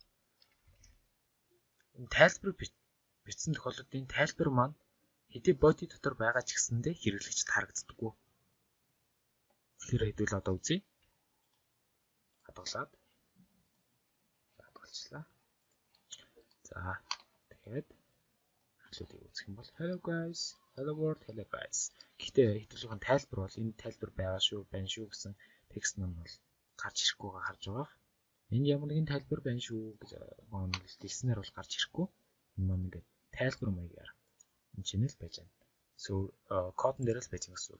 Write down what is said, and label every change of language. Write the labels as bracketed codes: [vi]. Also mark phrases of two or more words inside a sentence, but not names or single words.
[mn] Энэ тайлбар бичсэн тохиолдолд энэ тайлбар маань хэдий боди дотор байгаа ч гэсэндээ хэрэглэгчд харагддаггүй. Тэгэхээр хэдүүл одоо үзье. Хадгалаад. Хадгалчлаа. За тэгээд хэлүүдийг үзэх юм бол [en] hello guys, hello world, hello guys. [mn] Гэхдээ хэдүүлгэн тайлбар бол энэ тайлбар байгаа шүү, байна шүү гэсэн текст нь бол гарч ирэхгүй байгаа харж байгаа. Энд ямар нэгэн тайлбар байна шүү гэж хэлснээр бол гарч ирэхгүй. Энэ маань ингээд тайлбар маягаар энэ чинь л байж байна. Кодон дээр л байж байгаа гэсэн үг.